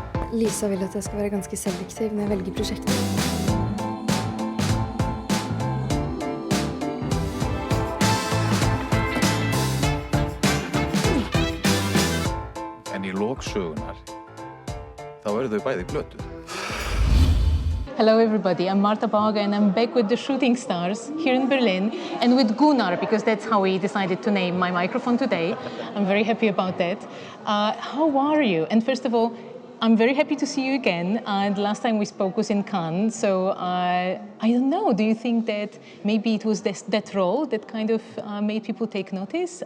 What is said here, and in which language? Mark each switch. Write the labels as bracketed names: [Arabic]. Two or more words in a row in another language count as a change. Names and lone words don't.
[Norwegian] Lisa vil at jeg skal være ganske selektiv når jeg velger prosjekter. [Icelandic] En í lok sögunar, þá eru þau bæði glötuð. [English] Hello everybody, I'm Marta and I'm back with the Shooting Stars here in Berlin and with Gunnar, because that's how we decided to name my microphone today. I'm very happy about that. How are you? And first of all, I'm very happy to see you again. The last time we spoke was in Cannes, so I don't know, do you think that maybe it was that role that kind of made people take notice?